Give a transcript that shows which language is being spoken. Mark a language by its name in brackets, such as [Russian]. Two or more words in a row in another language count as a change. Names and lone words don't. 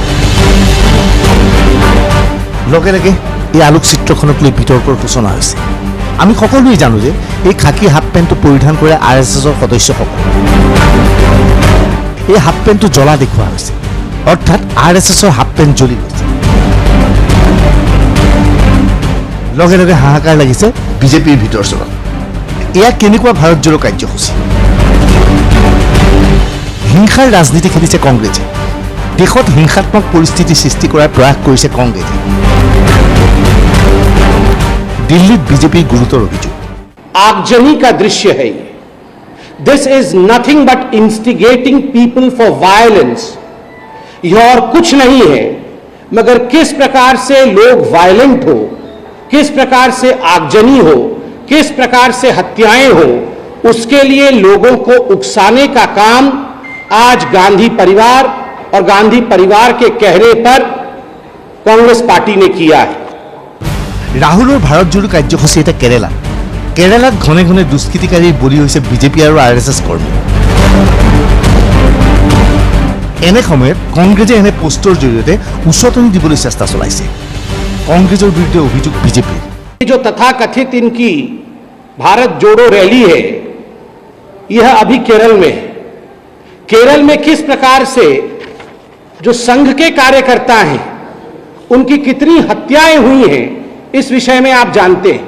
[Assamese] লগে লগে এই আলোকচিত্ৰখনক লৈ বিতৰ্কৰ সূচনা হৈছে আমি সকলোৱে জানো যে এই খাকী হাফ পেণ্টটো পৰিধান কৰে আৰএছএছৰ সদস্যসকল এই হাফ পেণ্টটো জ্বলা দেখুওৱা হৈছে অৰ্থাৎ আৰএছএছৰ হাফ পেণ্ট জ্বলি গৈছে লগে লগে হাহাকাৰ লাগিছে বিজেপিৰ ভিতৰ চলত এয়া কেনেকুৱা ভাৰত জোড়ো কাৰ্যসূচী হিংসাৰ ৰাজনীতি খেলিছে কংগ্ৰেছে। দেশত হিংসাত্মক পৰিস্থিতি সৃষ্টি কৰাৰ প্ৰয়াস কৰিছে কংগ্ৰেছে। দিল্লীত বিজেপিৰ গুৰুতৰ অভিযোগ। [Hindi] आगजनी का दृश्य है ये। [English] This is nothing but instigating people for violence. [Hindi] यह और कुछ नहीं है मगर किस प्रकार से लोग वायलेंट हो, किस प्रकार से आगजनी हो, किस प्रकार से हत्याएं हो, उसके लिए लोगों को उकसाने का काम आज गांधी परिवार और गांधी परिवार के कहने पर कांग्रेस पार्टी ने किया है। [Assamese] ৰাহুলৰ ভাৰত জোৰো কাৰ্যসূচী এটা কেৰালাত ঘনে ঘনে দুষ্কৃতিকাৰীৰ বলি হৈছে বিজেপি আৰু RSS কৰ্মী। এনে সময়ত কংগ্ৰেছে এনে পোষ্টৰ জৰিয়তে উচতনি দিবলৈ চেষ্টা চলাইছে। কংগ্ৰেছৰ বিৰুদ্ধে অভিযোগ বিজেপিৰ। [Hindi] जो तथाकथित इनकी भारत जोड़ो रैली है, यह अभी केरल में है। केरल में किस प्रकार से जो संघ के कार्यकर्ता हैं उनकी कितनी हत्याएं हुई हैं, इस विषय में आप जानते हैं।